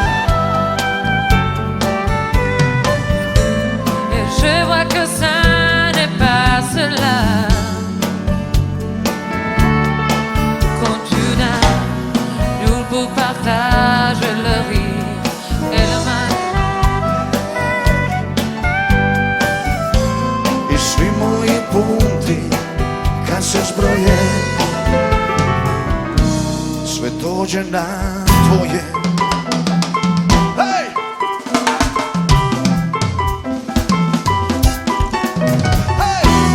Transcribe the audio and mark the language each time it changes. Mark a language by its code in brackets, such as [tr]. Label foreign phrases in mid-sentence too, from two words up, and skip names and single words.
[fr] Et je vois que ça n'est pas cela. Quand tu n'as nul pour partager le rire et le mal. [hr] I svi moji punti kad se zbroje, sve dođe na tvoje. Hej! Hej!